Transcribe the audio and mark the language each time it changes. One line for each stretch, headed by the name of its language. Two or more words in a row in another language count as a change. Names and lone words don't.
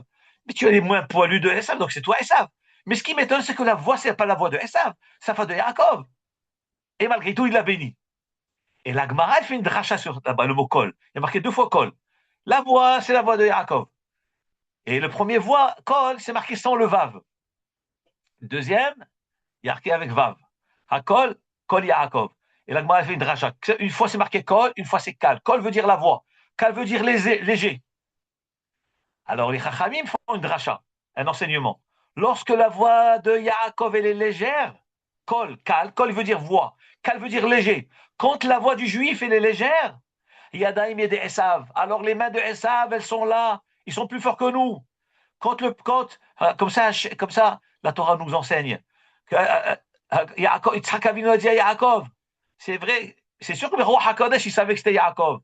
French: Mais tu as les moins poilus de Esav, donc c'est toi Esav. Mais ce qui m'étonne, c'est que la voix, c'est pas la voix de Esav, c'est la voix de Yaakov. Et malgré tout, il l'a béni. Et la Gemara, elle fait une dracha sur le mot kol. Il y a marqué 2 fois kol. La voix, c'est la voix de Yaakov. Et le premier voix, kol, c'est marqué sans le vav. Le deuxième, il y a marqué avec vav.
Hebrew: הקול קול יעקב.
French: Et la Gemara, elle fait une dracha. Une fois, c'est marqué kol, une fois, c'est kal. Kol veut dire la voix. Kal veut dire léger. Alors, les chachamim font une dracha, un enseignement. Lorsque la voix de Yaakov, elle est légère, kol, kal, kol veut dire voix. Kal veut dire léger. Quand la voix du juif, elle est légère, Yadaim et des Esav. Alors les mains de Esav, elles sont là. Ils sont plus forts que nous. Comme ça, la Torah nous enseigne.
Hebrew: יצחק אבינו
French: a dit à Yaakov. C'est vrai, c'est sûr que le roi HaKodesh, il savait que c'était Yaakov.